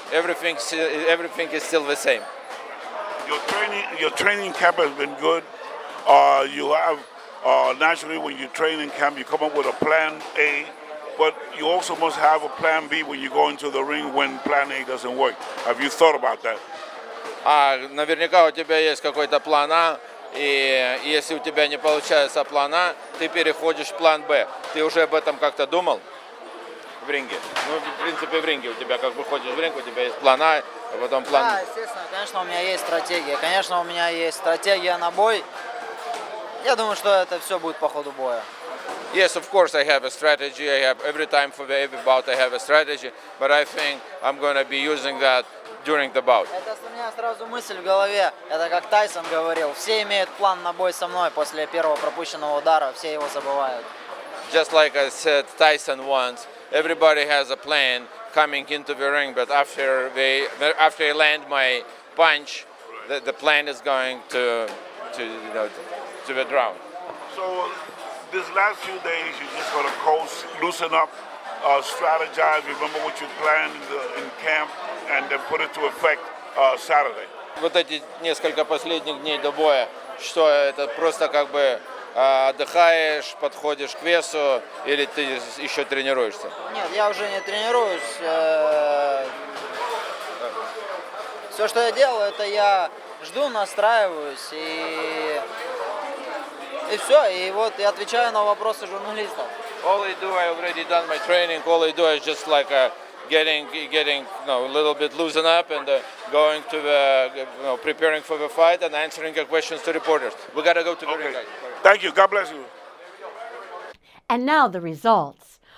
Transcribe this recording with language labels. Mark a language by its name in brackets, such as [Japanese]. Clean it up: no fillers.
[English] Everything is still the same. Your training camp has been good. You have naturally when you train in camp, you come up with a plan A, but you also must have a plan B when you go into the ring when plan A doesn't work. Have you thought about that? [Russian] Наверняка у тебя есть какой-то план А, и если у тебя не получается план А, ты переходишь в план Б. Ты уже об этом как-то думал в ринге? Ну, в принципе, в ринге у тебя как бы ходишь в ринг, у тебя есть план А, а потом план Б. Да, естественно, конечно, у меня есть стратегия. Конечно, у меня есть стратегия на бой. Я думаю, что это все будет по ходу боя. [English] Yes, of course I have a strategy. I have every time for every bout I have a strategy, but I think I'm going to be using that during the bout. [Russian] Это у меня сразу мысль в голове. Это как Тайсон говорил. Все имеют план на бой со мной после первого пропущенного удара. Все его забывают. [English] Just like I said, Tyson once, everybody has a plan coming into the ring, but after I land my punch, the plan is going to the ground. So this last few days, you're just going to coast, loosen up, strategize, remember what you planned in camp, and then put it to effect Saturday. [Russian] Вот эти несколько последних дней до боя, что это просто как бы отдыхаешь, подходишь к весу, или ты еще тренируешься? Нет, я уже не тренируюсь. Все, что я делаю, это я жду, настраиваюсь и все. И вот я отвечаю на вопросы журналистов. [English] All I do, I already done my training. All I do is just like getting a little bit loosened up and going to the preparing for the fight and answering the questions to reporters. We got to go to the ring, guys. Thank you. God bless you. And now the results.